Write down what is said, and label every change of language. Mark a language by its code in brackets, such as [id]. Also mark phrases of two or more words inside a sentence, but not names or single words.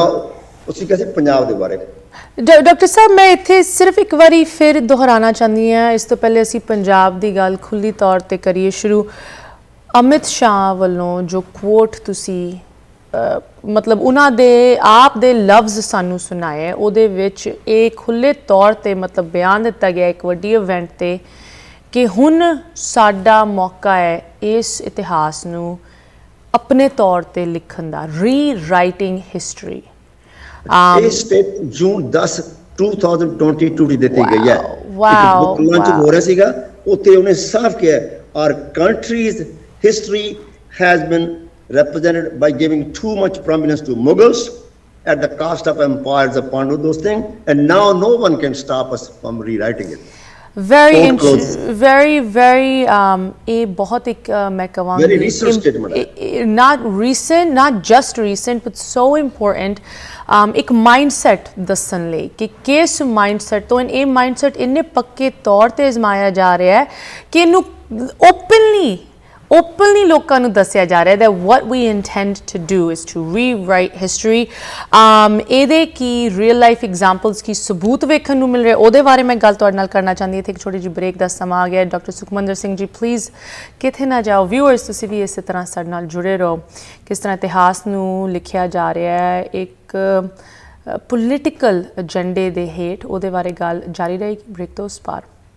[pa] ਉਸੇ ਕਿਸੇ ਪੰਜਾਬ ਦੇ ਬਾਰੇ ਡਾਕਟਰ ਸਾਹਿਬ, ਮੈਂ ਇੱਥੇ ਸਿਰਫ ਇੱਕ ਵਾਰੀ ਫਿਰ ਦੁਹਰਾਉਣਾ ਚਾਹੁੰਦੀ ਹਾਂ। ਇਸ ਤੋਂ ਪਹਿਲੇ ਅਸੀਂ ਪੰਜਾਬ ਦੀ ਗੱਲ ਖੁੱਲ੍ਹੀ ਤੌਰ 'ਤੇ ਕਰੀਏ ਸ਼ੁਰੂ। ਅਮਿਤ ਸ਼ਾਹ ਵੱਲੋਂ ਜੋ ਕੋਟ ਤੁਸੀਂ ਮਤਲਬ ਉਹਨਾਂ ਦੇ ਆਪ ਦੇ ਲਫ਼ਜ਼ ਸਾਨੂੰ ਸੁਣਾਏ, ਉਹਦੇ ਵਿੱਚ ਇਹ ਖੁੱਲ੍ਹੇ ਤੌਰ 'ਤੇ ਮਤਲਬ ਬਿਆਨ ਦਿੱਤਾ ਗਿਆ ਇੱਕ ਵੱਡੀ ਇਵੈਂਟ 'ਤੇ ਕਿ ਹੁਣ ਸਾਡਾ ਮੌਕਾ ਹੈ ਇਸ ਇਤਿਹਾਸ ਨੂੰ ਆਪਣੇ ਤੌਰ 'ਤੇ ਲਿਖਣ ਦਾ, [en] rewriting history. [pa] ਇਹ ਸਟੇਟ ਜੂਨ 10 2022 ਦੀ ਦਿੱਤੀ ਗਈ ਹੈ। ਬੁੱਕ ਲਾਂਚ ਹੋ ਰਿਹਾ ਸੀਗਾ, ਉੱਥੇ ਉਹਨੇ ਸਾਫ਼ ਕਿਹਾ [en] our country's history has been represented by giving too much prominence to Mughals at the cost of empires of Pandu, those things, and now no one can stop us from rewriting it. [pa] very ਇਹ ਬਹੁਤ ਇੱਕ ਮੈਂ ਕਹਾਂਗੀ [en] very recent statement ਹੈ, not just recent but so important। [pa] ਇੱਕ ਮਾਈਂਡਸੈਟ ਦੱਸਣ ਲਈ ਕਿ ਕਿਸ ਮਾਈਂਡਸੈਟ ਤੋਂ ਇਹ ਮਾਈਂਡਸੈਟ ਇੰਨੇ ਪੱਕੇ ਤੌਰ 'ਤੇ ਅਜ਼ਮਾਇਆ ਜਾ ਰਿਹਾ ਹੈ ਕਿ ਇਹਨੂੰ ਓਪਨਲੀ ਲੋਕਾਂ ਨੂੰ ਦੱਸਿਆ ਜਾ ਰਿਹਾ [en] that what we intend to do is to rewrite history। [pa] ਇਹਦੇ ਕੀ [en] real life examples [pa] ਕੀ ਸਬੂਤ ਵੇਖਣ ਨੂੰ ਮਿਲ ਰਿਹਾ, ਉਹਦੇ ਬਾਰੇ ਮੈਂ ਗੱਲ ਤੁਹਾਡੇ ਨਾਲ ਕਰਨਾ ਚਾਹੁੰਦੀ ਹਾਂ। ਇੱਥੇ ਇੱਕ ਛੋਟੀ ਜਿਹੀ ਬ੍ਰੇਕ ਦਾ ਸਮਾਂ ਆ ਗਿਆ। ਡਾਕਟਰ ਸੁਖਮੰਦਰ ਸਿੰਘ ਜੀ ਪਲੀਜ਼ ਕਿੱਥੇ ਨਾ ਜਾਓ। ਵਿਊਅਰਸ ਤੁਸੀਂ ਵੀ ਇਸੇ ਤਰ੍ਹਾਂ ਸਾਡੇ ਨਾਲ ਜੁੜੇ ਰਹੋ। ਕਿਸ ਤਰ੍ਹਾਂ ਇਤਿਹਾਸ ਨੂੰ ਲਿਖਿਆ ਜਾ ਰਿਹਾ ਹੈ ਇੱਕ ਪੋਲੀਟੀਕਲ ਏਜੰਡੇ ਦੇ ਹੇਠ, ਉਹਦੇ ਬਾਰੇ ਗੱਲ ਜਾਰੀ ਰਹੇਗੀ ਬ੍ਰੇਕ ਤੋਂ ਉਸ ਪਾਰ।